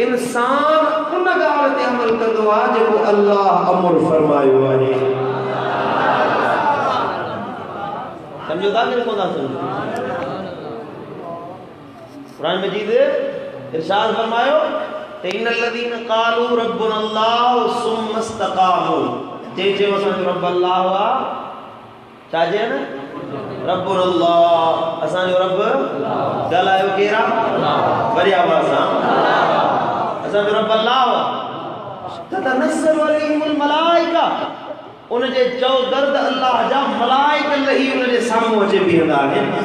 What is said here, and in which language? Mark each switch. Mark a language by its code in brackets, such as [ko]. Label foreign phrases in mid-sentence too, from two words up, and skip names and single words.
[sd] इंसान उन ॻाल्हि ते अमल कंदो आहे जेको अल्लाह अमर फरमायो आहे। सम्झो था कि कोन था सम्झो? क़ुरान मजीद इरशाद फरमायो त [ar] إن الذين قالوا ربنا الله ثم استقاموا, [sd] जे असांजो रब अल्लाह आहे, छा चए न रब्बुनल्लाह, असांजो रब ॻाल्हायो केरु आहे? वरी आवाज़ सां असांजो रब अल्लाह आहे। [ar] تتنزل عليهم الملائكة, [sd] उन जे चओ दर्द अल्लाह जा मलाइक लही उन जे साम्हूं अची बीहंदा आहिनि।